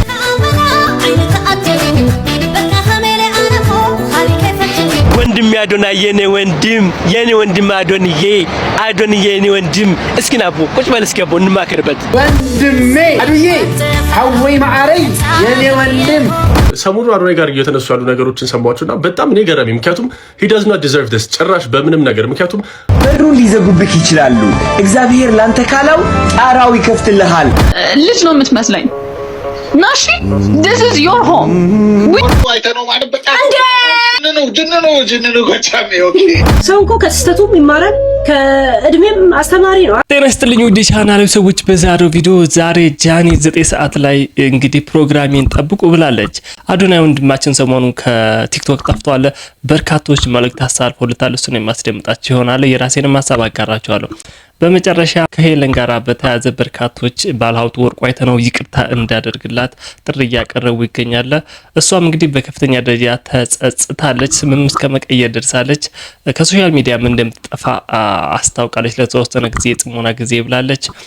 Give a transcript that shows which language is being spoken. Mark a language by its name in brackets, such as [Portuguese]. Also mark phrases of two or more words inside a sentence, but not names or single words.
[Amharic] ወንድም አዶናይ የኔ ወንድም አዶንዬ የኔ ወንድም እስኪ ናቦ ቁጭ በል እስኪ አቦ እንማከርበት። ወንድሜ አዱዬ [Tigrinya] ሀወይ ማዓረይ [Amharic] የኔ ወንድም ሰሞኑ አዶናይ ጋር እየተነሱ ያሉ ነገሮችን ሰማችሁና በጣም እኔ ገረመኝ። ምክንያቱም [English] he does not deserve this [Amharic] ጭራሽ በምንም ነገር። ምክንያቱም በሩን ሊዘጉብክ ይችላሉ። እግዚአብሔር ላንተ ካለው ጣራው ይከፍትልሃል። ልጅ ነው የምትመስለኝ ናሺ [English] this is your home [Amharic] አይተነው ማለት በጣም ጅንኑ ገቻሜ ኦኬ ሰው እኮ ከስተቱም ይማራል ከእድሜም አስተማሪ ነው። ጤና ይስጥልኝ ውድ ቻናሌ ሰዎች፣ በዛሬው ቪዲዮ ዛሬ ጃኒ 9 ሰዓት ላይ እንግዲህ ፕሮግራሜን ጠብቁ ብላለች። አዶናይ ወንድማችን ሰሞኑን ከቲክቶክ ጠፍቷል። በርካቶች መልእክት አሳልፎልታል። እሱን የማስደምጣችሁ ይሆናል። የራሴንም ሐሳብ አጋራችኋለሁ። በመጨረሻ ከሄለን ጋር በተያያዘ በርካቶች ባለሀብቱ ወርቁ አይተነው ይቅርታ እንዳደርግላት ጥሪ እያቀረቡ ይገኛል። እሷም እንግዲህ በከፍተኛ ደረጃ ተጸጽታለች። ስምም እስከ መቀየር ደርሳለች። ከሶሻል ሚዲያም እንደምትጠፋ አስታውቃለች። ለተወሰነ ጊዜ ጽሞና ጊዜ ብላለች።